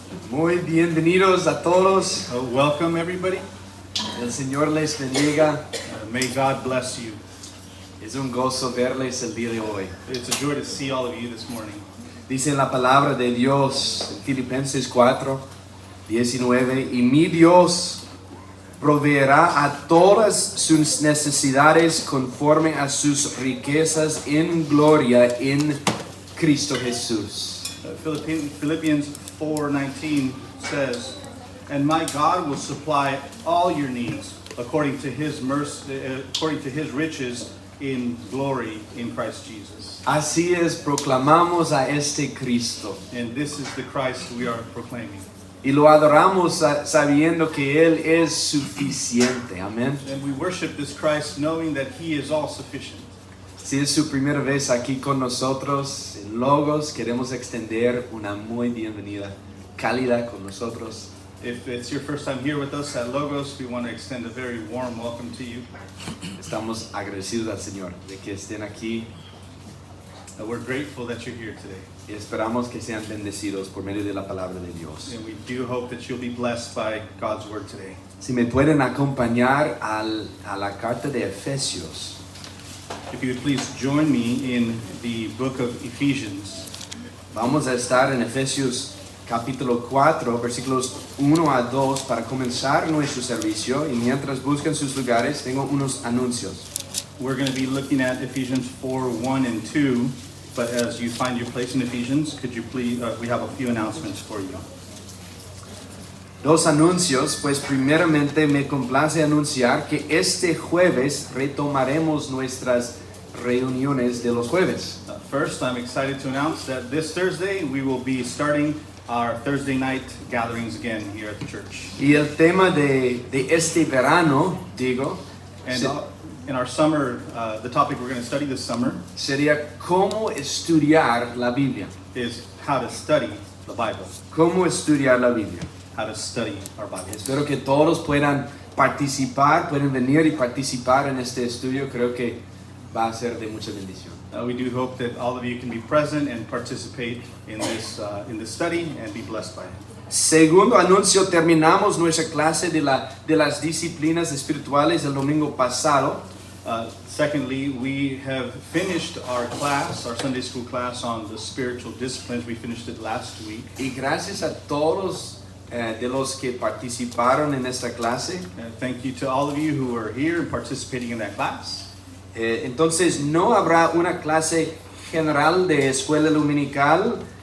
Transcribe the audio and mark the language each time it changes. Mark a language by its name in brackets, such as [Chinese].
[Spanish] Muy bienvenidos a todos. [English] Welcome, everybody. [Spanish] El Señor les bendiga. [English] May God bless you. [Spanish] Es un gozo verles el día de hoy. [English] It's a joy to see all of you this morning. [Spanish] Dice la palabra de Dios en Filipenses 4:19, y mi Dios proveerá a todas sus necesidades conforme a sus riquezas en gloria en Cristo Jesús. [English] Philippians 4:19 says, "And my God will supply all your needs according to His mercy, according to His riches in glory in Christ Jesus." [Spanish] Así es, proclamamos a este Cristo [English] And this is the Christ we are proclaiming. [Spanish] y lo adoramos sabiendo que Él es suficiente. Amén. [English] And we worship this Christ knowing that He is all sufficient. [Spanish] Si es su primera vez aquí con nosotros en Logos, queremos extender una muy bienvenida cálida con nosotros. [English] If it's your first time here with us at Logos, we want to extend a very warm welcome to you. [Spanish] Estamos agradecidos al Señor de que estén aquí [English] We're grateful that you're here today. [Spanish] y esperamos que sean bendecidos por medio de la palabra de Dios. [English] And we do hope that you'll be blessed by God's word today. [Spanish] Si me pueden acompañar a la carta de Efesios. [English] If you would please join me in the book of Ephesians. [Spanish] Vamos a estar en Efesios capítulo 4, versículos 1 a 2 para comenzar nuestro servicio, y mientras buscan sus lugares tengo unos anuncios. [English] We're going to be looking at Ephesians 4:1 and 2, but as you find your place in Ephesians, could you please, we have a few announcements for you. [Spanish] Dos anuncios, pues primeramente me complace anunciar que este jueves retomaremos nuestras reuniones de los jueves. [English] First, I'm excited to announce that this Thursday we will be starting our Thursday night gatherings again here at the church. [Spanish] Y el tema de este verano, digo, [English] And in our summer, the topic we're going to study this summer [Spanish] sería cómo estudiar la Biblia. [English] is how to study the Bible, [Spanish] Cómo estudiar la Biblia. [English] how to study our Bible. [Spanish] Espero que todos puedan participar, pueden venir y participar en este estudio. Creo que va a ser de mucha bendición. [English] We do hope that all of you can be present and participate in this study and be blessed by it. [Spanish] Segundo anuncio, terminamos nuestra clase de las disciplinas espirituales el domingo pasado. [English] Secondly, we have finished our class, our Sunday school class on the spiritual disciplines. We finished it last week. [Spanish] Y gracias a todos de los que participaron en esta clase. [English] Thank you to all of you who are here and participating in that class. [Spanish] Entonces no habrá una clase general de escuela dominical.